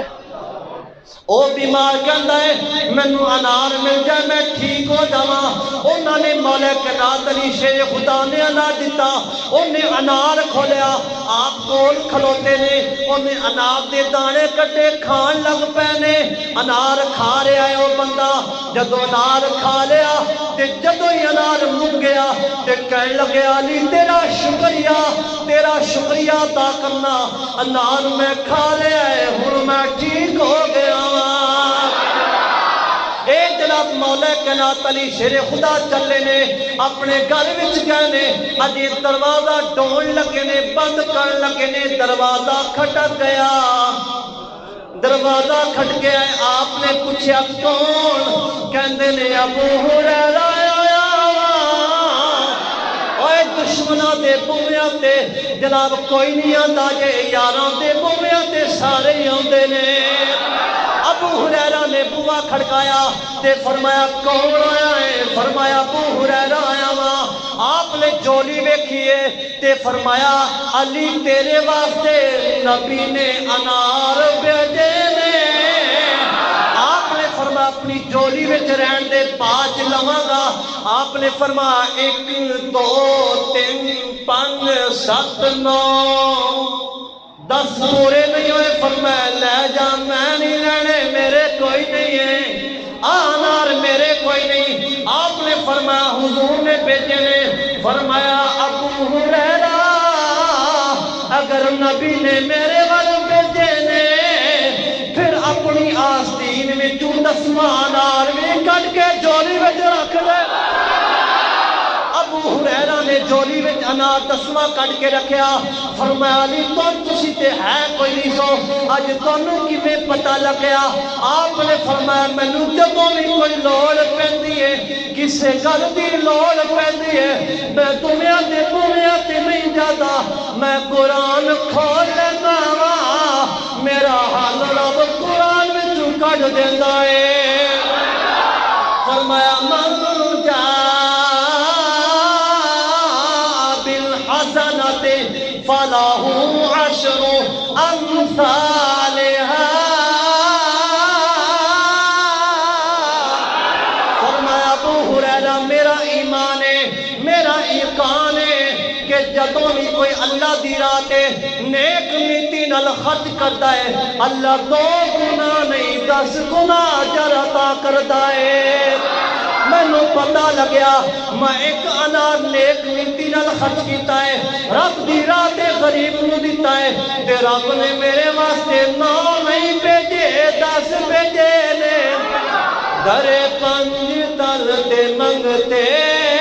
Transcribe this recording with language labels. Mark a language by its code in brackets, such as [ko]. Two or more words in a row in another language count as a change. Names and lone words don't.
[pa] او بیمار کہندا ہے مینوں انار مل جائے میں ٹھیک ہو جاواں۔ انہوں نے مولا کائنات علی شیر خدا نے انار دیتا، انہیں انار کھولیا، آپ کول کھلوتے نے، انہیں انار دے دانے کٹے کھان لگ پینے، انار کھا رہا ہے وہ بندہ۔ جدو انار کھا لیا تے جدو ہی انار مک گیا تے کہنے لگے علی تیرا شکریہ، تیرا شکریہ ادا کرنا، انار میں کھا لیا ہے ہن میں ٹھیک ہو گیا۔ اے جناب مولا کائنات علی شیر خدا چلے نے اپنے گھر وچ گئے نے، اجے دروازہ ڈھون لگے نے، بند کرن لگے نے، دروازہ کھٹک گیا، دروازہ کھٹ گیا ہے۔ آپ نے پوچھا کون؟ کہندے نے ابو ہریرہ آیا اوے دشمناں دے بویاں تے جناب کوئی نہیں آندا جے، یاراں دے بویاں تے سارے ہی آندے نے۔ ابو ہریرہ نے بوا کھڑکایا تے فرمایا کون آیا ہے؟ فرمایا ابو ہریرہ آیا ہاں۔ آپ نے جولی ویکھیے تے فرمایا علی تیرے واسطے نبی نے انار بھیجے نے۔ آپ نے فرمایا اپنی جولی وچ رہن دے باج لواں گا۔ آپ نے فرمایا 1 2 3 5 7 9 10 پورے نہیں ہوئے، فرمایا لے جا میں نہیں لینے، میرے کوئی نہیں ہے، انار میرے کوئی نہیں۔ آپ نے فرمایا حضور نے بھیجے نے، فرمایا ابو ہریرہ اگر نبی نے میرے وال بھیجے نے پھر اپنی آستین میں 10واں انار بھی کٹ کے جولی وچ رکھ لے۔ ابو ہریرہ نے جولی وچ انار 10واں کٹ کے رکھیا، فرمایا علی تسی تے ہے کوئی نہیں سو، اج تانوں کیویں پتہ لگیا؟ آپ نے فرمایا مینوں جدوں بھی کوئی لوڑ پیندی ہے، کسے گل دی لوڑ پیندی ہے، میں دنیا تے نہیں جاتا، میں قرآن کھول لینا وا، میرا حال رب قرآن وچوں کڈ دیندا ہے۔ [ar] فرمایا من جا فَلَهُ 10 أَمْثَالِهَا۔ [pa] فرمایا ابو ہریرہ میرا ایمان ہے، میرا یقین ہے کہ جدوں بھی کوئی اللہ دی راہ تے نیک نیتی نال خرچ کردا ہے، اللہ 2 گنا نہیں 10 گنا اجر عطا کردا ہے۔ مینوں پتہ لگیا میں 1 انار نیک نیتی نال خرچ کیتا ہے، رب دی راہ تے غریب نوں دتا ہے، تے رب نے میرے واسطے 9 نہیں بھیجے 10 بھیجے نے۔ درے 5 تل تے منگتے